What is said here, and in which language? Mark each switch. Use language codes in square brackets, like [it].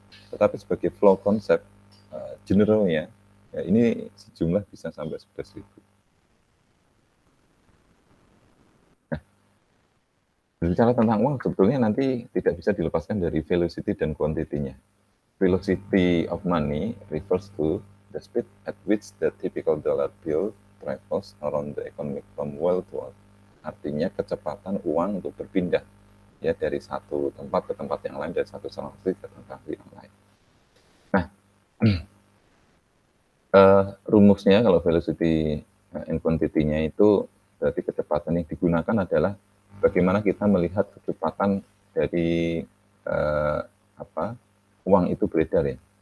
[id] Tetapi sebagai flow konsep generalnya, ya ini sejumlah bisa sampai 11.000. Nah, berbicara tentang uang sebetulnya nanti tidak bisa dilepaskan dari velocity dan quantity-nya. [en] velocity of money refers to the speed at which the typical dollar bill travels around the economy from well to well. [id] Artinya kecepatan uang untuk berpindah ya dari satu tempat ke tempat yang lain, dari satu transaksi ke transaksi yang lain. Nah, rumusnya kalau velocity and quantity-nya itu berarti kecepatan yang digunakan adalah bagaimana kita melihat kecepatan dari uang itu beredar ya.